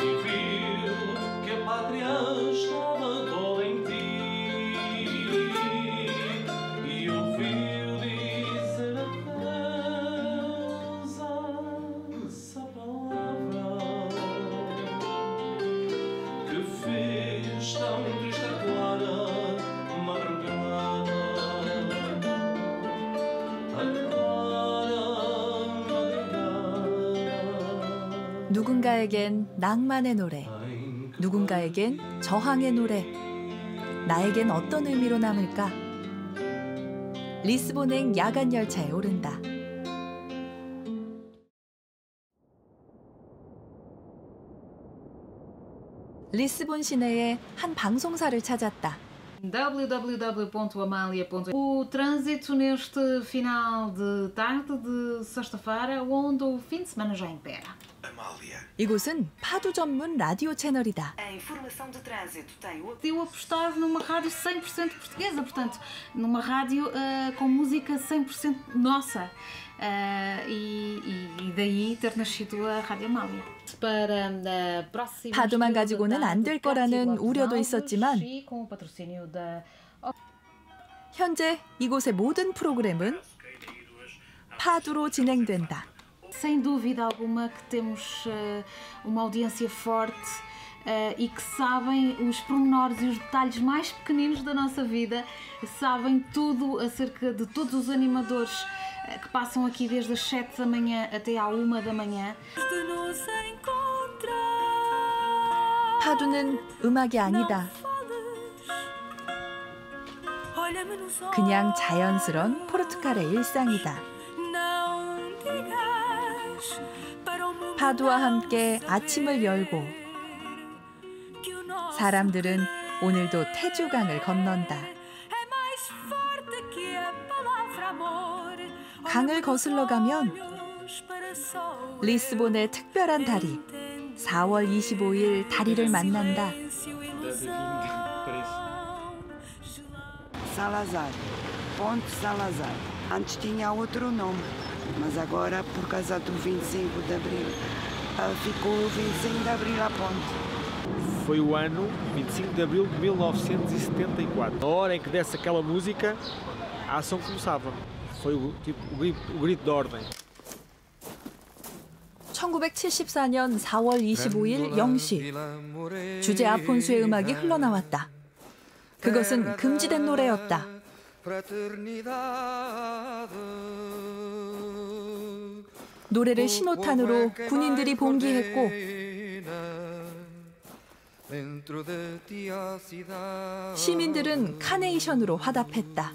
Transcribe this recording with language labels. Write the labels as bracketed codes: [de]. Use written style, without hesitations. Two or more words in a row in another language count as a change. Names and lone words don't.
[pt] Que a pátria estava toda em ti e ouviu dizer adeus a essa palavra que fez tão triste a clara madrugada. [ko] 누군가에겐 낭만의 노래, 누군가에겐 저항의 노래. 나에겐 어떤 의미로 남을까? 리스본행 야간 열차에 오른다. 리스본 시내의 한 방송사를 찾았다. www.amalia.com. [pt] O trânsito neste final de tarde de sexta-feira, onde o fim de semana já impera. [ko] 이곳은 파두 전문 라디오 채널이다. [pt] A informação de trânsito tem eu apostar numa rádio 100% portuguesa, portanto, numa rádio com música 100% nossa. E daí ter nascido a Rádio Amália. Para a próxima [ko] 파두만 가지고는 안 될 거라는 우려도 있었지만 현재 이곳의 모든 프로그램은 파두로 진행된다. [pt] Sem dúvida alguma que temos uma audiência forte e que sabem os pormenores e os detalhes mais pequeninos da nossa vida, sabem tudo acerca de todos os animadores que passam aqui desde as 7 da manhã até à 1 da manhã. [ko] 파도는 음악이 아니다. 그냥 자연스러운 포르투갈의 일상이다. 파도와 함께 아침을 열고 사람들은 오늘도 태주강을 건넌다. 강을 거슬러 가면 리스본의 특별한 다리, 4월 25일 다리를 만난다. [pt] Salazar, Ponte Salazar. Antes tinha outro nome, mas agora, por causa do 25 de Abril, ficou 25 de Abril à Ponte. Foi o ano 25 de Abril de 1974. Na hora em que desse aquela música, a ação começava. Foi o grito de ordem. [ko] 1974년 4월 25일 0시 주제 아폰수의 음악이 흘러나왔다. 그것은 금지된 노래였다. 노래를 신호탄으로 군인들이 봉기했고 시민들은 카네이션으로 화답했다.